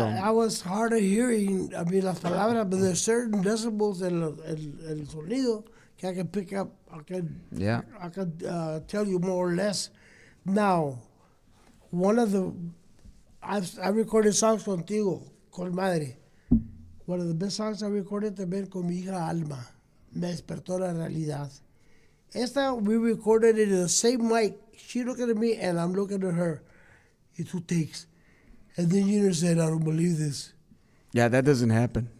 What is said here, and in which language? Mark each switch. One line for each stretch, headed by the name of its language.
English: I was hard of hearing. I mean,
Spanish: las palabras,
English: but there's certain decibels
Spanish: en el sonido que
English: I can pick up. I can tell you more or less. Now, one of the I recorded songs
Spanish: contigo, con madre.
English: One of the best songs I recorded
Spanish: también con mi hija Alma. Me despertó la realidad. Esta,
English: we recorded it in the same mic. She looking at me and I'm looking at her. In 2 takes. And then Junior said, "I don't believe this." yeah, that doesn't happen.